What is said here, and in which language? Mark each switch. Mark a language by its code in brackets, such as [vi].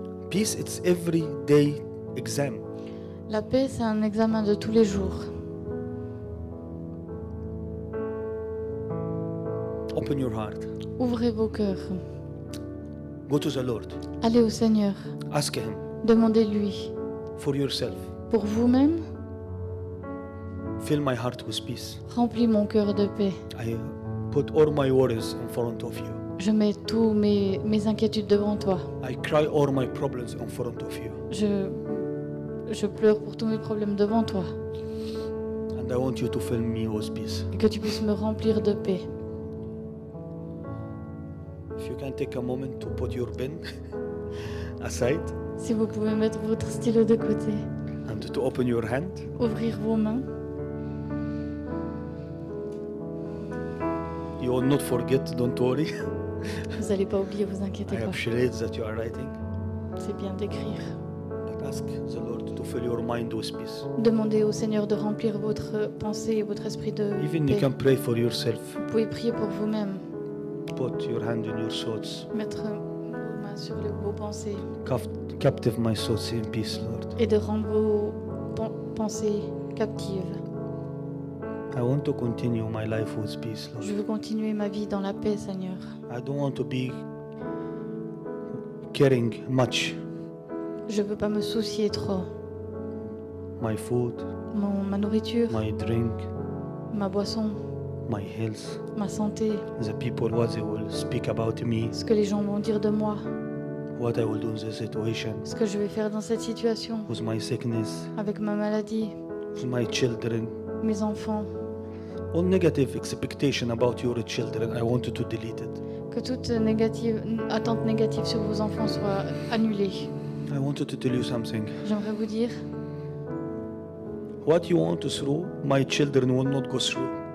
[en] Peace, it's everyday exam. [fr] La paix, c'est un examen de tous les jours. [en] Open your heart. [fr] Ouvrez vos cœurs. [en] Go to the Lord. [fr] Allez au Seigneur. [en] Ask Him [fr] Demandez-lui. [en] for yourself. [fr] Pour vous-même, [en] Fill my heart with peace. [fr] remplis mon cœur de paix. [en] I put all my worries in front of you. [fr] Je mets tous mes inquiétudes devant toi. [en] I cry all my problems in front of you. [fr] Je pleure pour tous mes problèmes devant toi. [en] And I want you to fill me with peace. [fr] Et que tu puisses me remplir de paix. [en] If you can take a moment to put your pen aside [fr] Si vous pouvez mettre votre stylo de côté, [en] and to open your hand. [fr] ouvrir vos mains. [en] You will not forget, don't worry. [fr] Vous n'allez pas oublier, vous [en] I [fr] inquiétez pas. [en] have charades that you are writing. [fr] C'est bien d'écrire. [en] But ask the Lord to fill your mind with peace. [fr] Demandez au Seigneur de remplir votre pensée et votre esprit de [en] Even you [fr] paix. [en] can pray for yourself. [fr] Vous pouvez prier pour vous-même. [en] Put your hand in your thoughts. [fr] Mettre vos mains sur vos pensées. [en] Captive my thoughts in peace, Lord. [fr] Et de rendre vos pensées captives. [en] I want to continue my life with peace, Lord. [fr] Je veux continuer ma vie dans la paix, Seigneur. [en] I don't want to be caring much. [fr] Je veux pas me soucier trop. [en] My food, [fr] Ma nourriture, [en] my drink, [fr] ma boisson, [en] my health, [fr] ma santé, [en] the people, what they will speak about me, [fr] ce que les gens vont dire de moi, [en] what I will do in this situation, [fr] ce que je vais faire dans cette situation, [en] with my sickness, [fr] avec ma maladie, [en] with my children. [fr] mes enfants. [en] All negative expectation about your children, I want you to delete it. [fr] Que toute attente négative sur vos enfants soit annulée. [en] I want you to tell you something. [fr] J'aimerais vous dire, [en] What you want to through, my children will not go through.